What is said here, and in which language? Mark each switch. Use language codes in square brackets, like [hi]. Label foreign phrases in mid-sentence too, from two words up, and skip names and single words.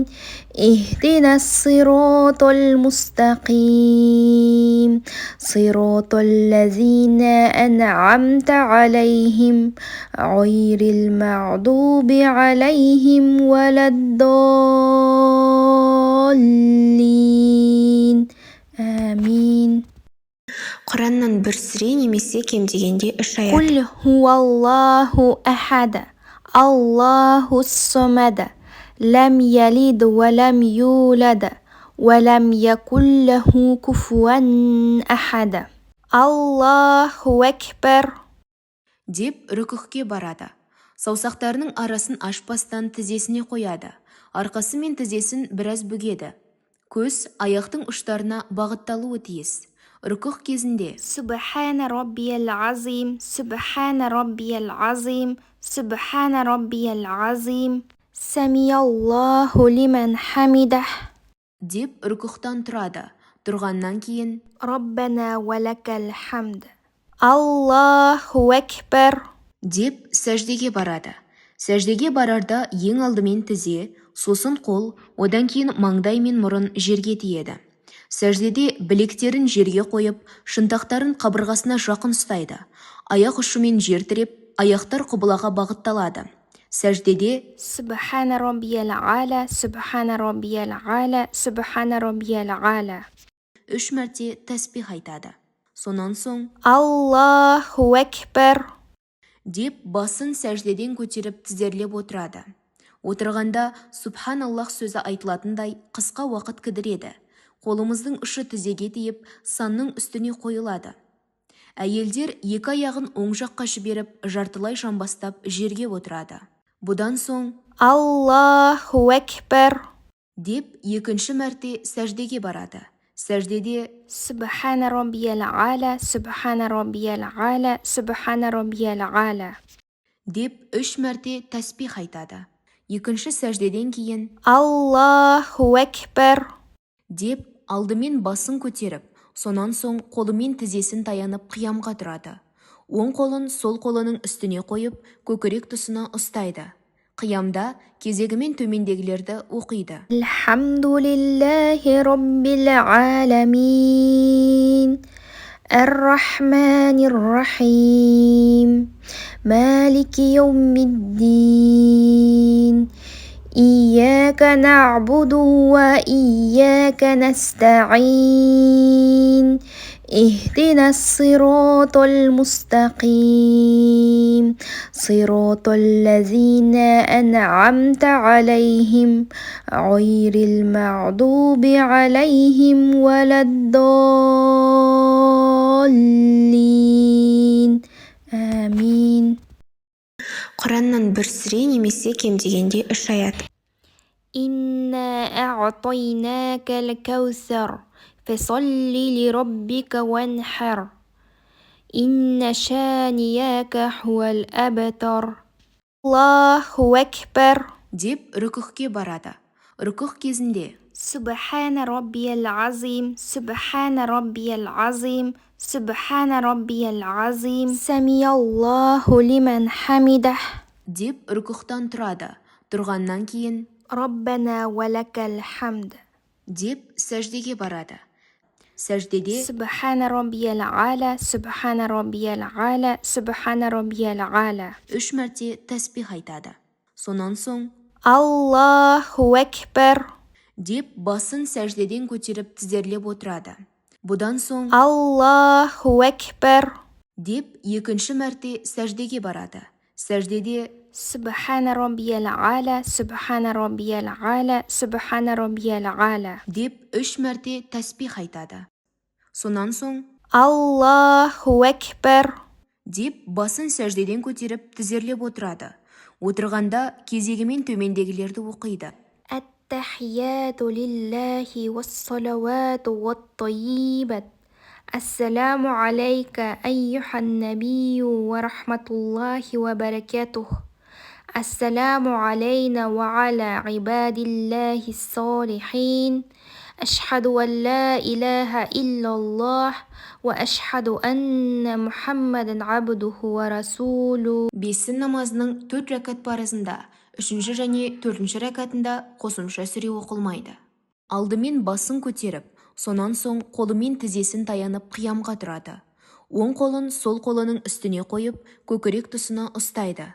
[ar] اهدنا الصراط المستقيم صراط الذين أنعمت عليهم غير المغضوب عليهم ولا الضالين آمين. [kk] Құраннан бір сүре немесе кем дегенде 3 аят. [ar] قل هو الله أحد الله الصمد لم يلد ولم يولد ولم يكن له كفوا أحد الله أكبر [kk] деп рүкүхке барады. Саусақтарының арасын ашпастан тізесіне қояды. Арқасы мен тізесін біраз бүгеді. Көз аяқтың ұштарына бағытталуы тиіс. Рүкүх кезінде [ar] سبحان ربي العظيم سبحان ربي العظيم سبحان ربي العظيم سمي الله لمن حمده [kk] деп рүкүхтан тұрады. Тұрғаннан кейін [ar] ربنا ولك الحمد الله أكبر [kk] деп сәждеге барады. Сәждеге барарда ең алдымен тізе, сосын қол, одан кейін маңдай мен мұрын жерге тиеді. Сәждеде білектерін жерге қойып, шынтақтарын қабырғасына жақын ұстайды. Аяқ ұшымен жер тіреп, аяқтар қыблаға бағытталады. Сәждеде [ar] سبحان ربي العالى سبحان ربي العالى سبحان ربي العالى [kk] 3 мәрте тәсбих айтады. Сонан соң [ar] الله أكبر [kk] деп басын сәждеден көтеріп тізерлеп отырады. Отырғанда Субханаллах сөзі айтылатындай қысқа уақыт кідіреді. Қолымыздың ұшы тізеге тиіп, санның үстіне қойылады. Әйелдер 2 аяғын оң жаққа жіберіп, жартылай жамбастап жерге отырады. Бұдан соң [ar] الله أكبر [kk] деп 2 мәрте сәждеге барады. Сәждеде [ar] سبحان ربي العالى سبحان ربي العالى سبحان ربي العالى [kk] деп 3 мәрте тәсбих айтады. 2 сәждеден кейін [ar] الله أكبر [kk] деп алдымен басын көтеріп, сонан соң қолымен тізесін таянып қиямға тұрады. Оң қолын сол қолының үстіне қойып, көкірек тұсына ұстайды. Қиямда кезегімен төмендегілерді оқиды. [ar] الحمد لله رب العالمين الرحمن الرحيم مالك يوم الدين إياك نعبد وإياك نستعين اهدنا الصراط المستقيم صراط الذين أنعمت عليهم غير المغضوب عليهم ولا الضالين آمين. [kk] Құраннан бір сүре немесе кем дегенде 3 аят. [ar] إنا أعطيناك الكوثر فصل لربك وانحر إن شانياك هو الأبتر الله أكبر. [kk] деп рүкүхке барады. Рүкүх кезінде [ar] سبحان ربي العظيم، سبحان ربي العظيم، سبحان ربي العظيم. سمع الله لمن حمده. [kk] деп рүкүхтан тұрады. Тұрғаннан кейін [ar] ربنا ولك الحمد. [kk] деп сәждеге барады. Сәждеде [ar] سبحان ربي الأعلى، سبحان ربي الأعلى، سبحان ربي الأعلى. [kk] 3 мәрте тәсбих айтады. Сонан соң [ar] الله أكبر. [kk] деп басын сәждеден көтеріп тізерлеп отырады. Бұдан соң [ar] الله أكبر. [kk] деп екінші мәрте сәждеге барады. Сәждеде [ar] سبحان ربي الأعلى، سبحان ربي الأعلى، سبحان ربي الأعلى. [kk] деп 3 мәрте тәсбих айтады. Сонан соң [ar] الله أكبر. [kk] деп басын сәждеден көтеріп тізерлеп отырады. Отырғанда кезегімен төмендегілерді оқиды. [ar] التحيات لله والصلوات والطيبات. السلام عليك أيها النبي ورحمة الله وبركاته. السلام علينا وعلى عباد الله الصالحين. أشهد أن لا إله إلا الله وأشهد أن محمدا عبده ورسوله. [kk] Бесін намазының 4 рәкат парызында, 3-ші және 4-ші рәкатында қосымша сүре оқылмайды. Алдымен басын көтеріп, сонан соң қолымен тізесін таянып қиямға тұрады. Оң қолын сол қолының үстіне қойып, көкірек тұсына ұстайды.